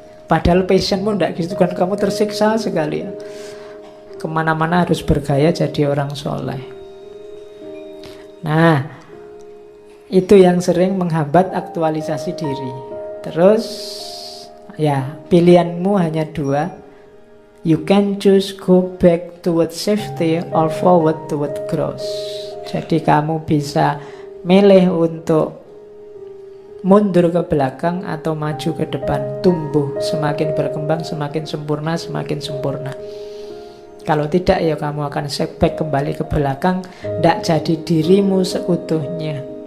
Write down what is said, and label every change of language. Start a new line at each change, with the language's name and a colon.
Indonesian: Padahal passionmu enggak gitu kan, kamu tersiksa sekali ya. Kemana-mana harus bergaya jadi orang soleh. Nah, itu yang sering menghambat aktualisasi diri. Terus, ya pilihanmu hanya dua.
English: You can choose go back towards safety or forward toward growth.
Indonesian: Jadi kamu bisa milih untuk mundur ke belakang atau maju ke depan, tumbuh, semakin berkembang, semakin sempurna, semakin sempurna. Kalau tidak ya kamu akan setback kembali ke belakang, tidak jadi dirimu seutuhnya.